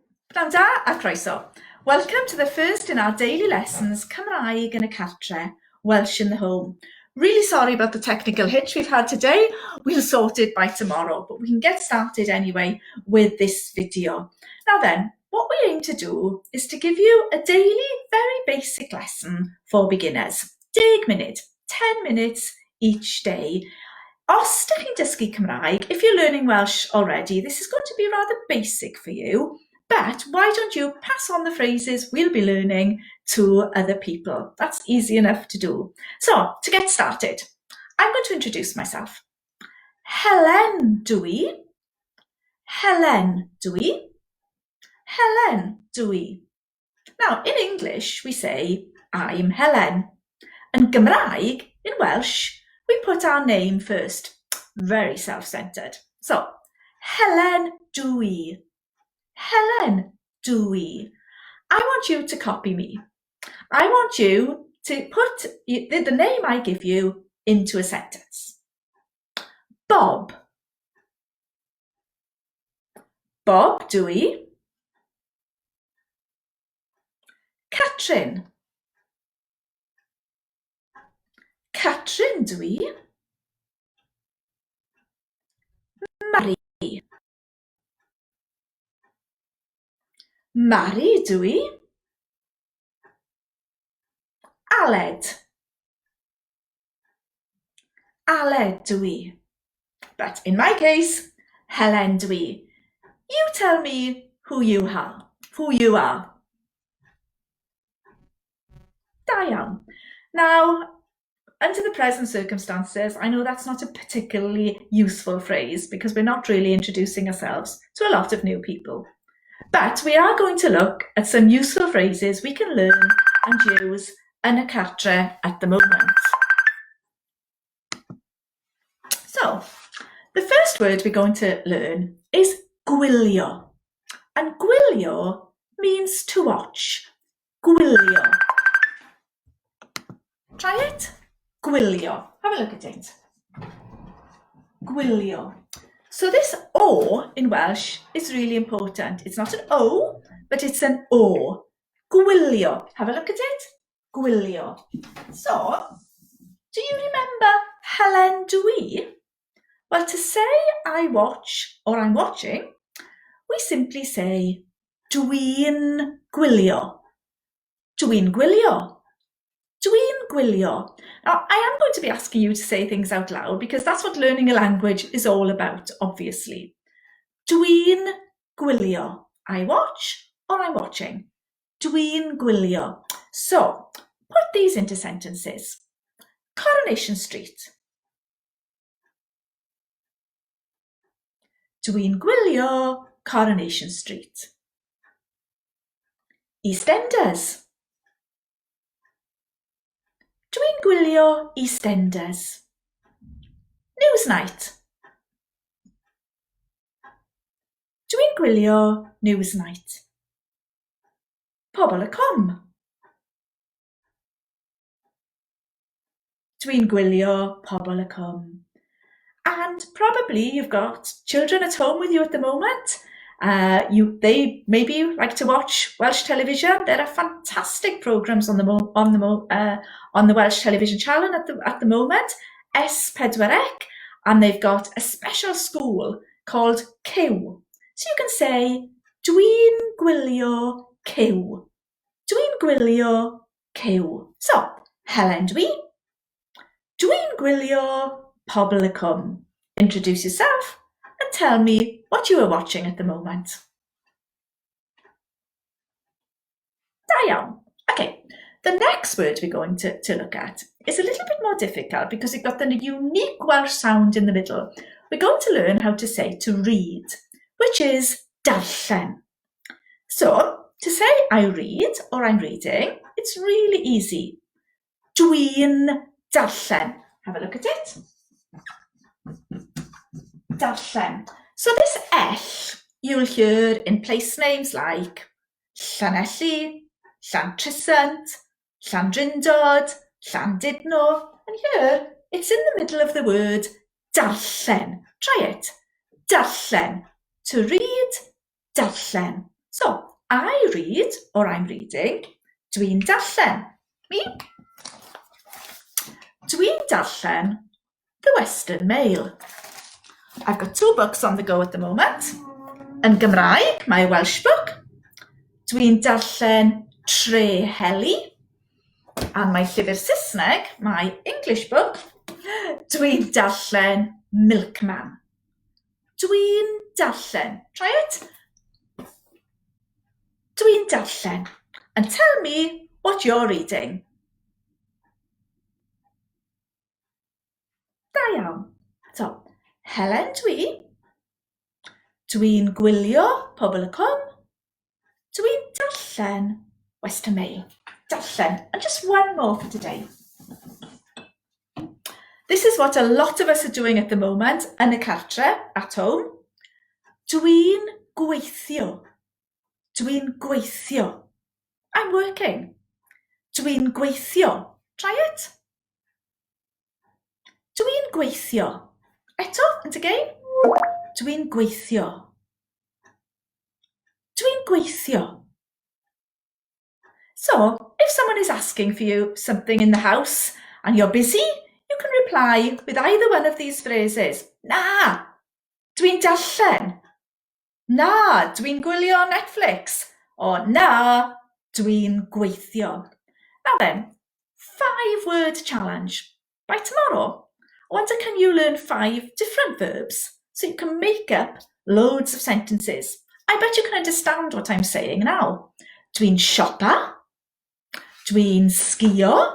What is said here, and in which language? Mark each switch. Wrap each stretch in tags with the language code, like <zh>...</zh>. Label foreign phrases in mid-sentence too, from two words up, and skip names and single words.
<cy>Pnawn da a croeso.</cy> <en>Welcome to the first in our daily lessons,</en> <cy>Cymraeg yn y cartre,</cy> <en>Welsh in the home. Really sorry about the technical hitch we've had today. We'll sort it by tomorrow, but we can get started anyway with this video. Now then, what we aim to do is to give you a daily, very basic lesson for beginners. 10 munud, 10 minutes each day.</en> <cy>Os ydych chi'n dysgu Cymraeg,</cy> <en>if you're learning Welsh already, this is going to be rather basic for you. But why don't you pass on the phrases we'll be learning to other people? That's easy enough to do. So, to get started, I'm going to introduce myself.</en> <cy>Helen dwi. Helen dwi. Helen dwi.</cy> <en>Now, in English, we say, I'm Helen. And Gymraeg, in Welsh, we put our name first. Very self-centered. So,</en> <cy>Helen dwi.</cy> <en>Helen dwi. I want you to copy me. I want you to put the name I give you into a sentence.</en> <cy>Bob. Bob dwi. Catrin. Catrin dwi. Mari. Mari dwi. Aled. Aled dwi.</cy> <en>But in my case, Helen dwi. You tell me who you are. Who you are.</en> <cy>Da iawn.</cy> <en>Now, under the present circumstances, I know that's not a particularly useful phrase because we're not really introducing ourselves to a lot of new people. But we are going to look at some useful phrases we can learn and use</en> <cy>yn y cartre</cy> <en>at the moment. So, the first word we're going to learn is gwylio. And gwylio means to watch. Gwylio. Try it. Gwylio. Have a look at it. Gwylio. So this O in Welsh is really important. It's not an O, but it's an O. Gwylio. Have a look at it. Gwylio. So, do you remember Helen dwi? Well, to say I watch or I'm watching, we simply say</en> <cy>dwi'n gwylio. Dwi'n gwylio. Dwi'n gwylio.</cy> <en>Now, I am going to be asking you to say things out loud because that's what learning a language is all about, obviously.</en> <cy>Dwi'n gwylio.</cy> <en>I watch or I'm watching.</en> <cy>Dwi'n gwylio.</cy> <en>So, put these into sentences.</en> <cy>Coronation Street. Dwi'n gwylio Coronation Street. EastEnders. Dwi'n gwylio EastEnders. Newsnight. Dwi'n gwylio Newsnight. Pobl y com. Dwi'n gwylio pobl y com.</cy> <en>And probably you've got children at home with you at the moment. They maybe like to watch Welsh television. There are fantastic programmes on the Welsh television channel at the moment, S4C, and they've got a special school called Cyw. So you can say,</en> <cy>dwi'n gwylio Cyw. Dwi'n gwylio Cyw. So, Helen dwi. Dwi'n gwylio pobl y com.</cy> <en>Introduce yourself and tell me what you are watching at the moment.</en> <cy>Da iawn.</cy> <en>Okay, the next word we're going to look at is a little bit more difficult because it's got the unique Welsh sound in the middle. We're going to learn how to say to read, which is darllen. So, to say I read or I'm reading, it's really easy.</en> <cy>Dwi'n darllen.</cy> <en>Have a look at it.</en> <cy>Darllen.</cy> <en>So this L you'll hear in place names like Llanelli, Llantrisant, Llandrindod, Llandudno, and here it's in the middle of the word darllen. Try it. Darllen. To read, darllen. So, I read, or I'm reading.</en> <cy>Dwi'n darllen. Me? Dwi'n darllen the Western Mail.</cy> <en>I've got 2 books on the go at the moment.</en> <cy>Yn Gymraeg,</cy> <en>my Welsh book.</en> <cy>Dwi'n darllen Tre Heli.</cy> <en>And my</en> <cy>llyfr Saesneg,</cy> <en>my English book.</en> <cy>Dwi'n darllen Milkman. Dwi'n darllen.</cy> <en>Try it.</en> <cy>Dwi'n darllen.</cy> <en>And tell me what you're reading.</en> <cy>Da iawn. So, Helen dwi. Dwi'n gwylio Pobl y Cwm. Dwi'n darllen Western Mail. Darllen.</cy> <en>And just one more for today. This is what a lot of us are doing at the moment</en> <cy>yn y cartre,</cy> <en>at home.</en> <cy>Dwi'n gweithio. Dwi'n gweithio.</cy> <en>I'm working.</en> <cy>Dwi'n gweithio.</cy> <en>Try it.</en> <cy>Dwi'n gweithio. Eto,</cy> <en>and again.</en> <cy>Dwi'n gweithio. Dwi'n gweithio.</cy> <en>So, if someone is asking for you something in the house and you're busy, you can reply with either one of these phrases.</en> <cy>Na, dwi'n darllen. Na, dwi'n gwylio Netflix. Or na, dwi'n gweithio.</cy> <en>Now then, 5-word challenge. By tomorrow, I wonder can you learn 5 different verbs so you can make up loads of sentences. I bet you can understand what I'm saying now.</en> <cy>Dwi'n siopa. Dwi'n sgïo.</cy>